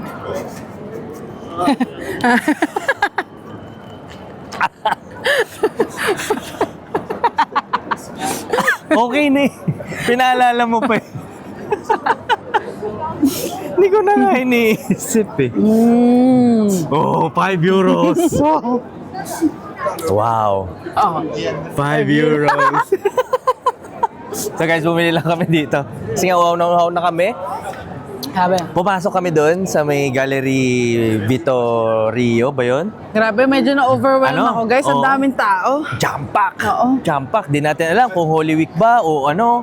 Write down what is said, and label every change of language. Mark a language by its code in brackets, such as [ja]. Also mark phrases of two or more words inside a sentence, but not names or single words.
[tl] Okay na eh. Pinaalala mo pa eh. Hindi ko na nga iniisip eh. [en] Oh, 5 euros. Wow. Oh. 5 euros. So guys, [tl] bumili lang kami dito. Kasi nga uhaw na kami. Sabi. Pumasok kami doon sa may Gallery Vittorio ba yun? Grabe, medyo na-overwhelm Ano? ako, guys. Ang Oo. daming tao. [en] Jam pack! [tl] Oo. [en] Jam pack. [tl] Di natin alam kung Holy Week ba o ano.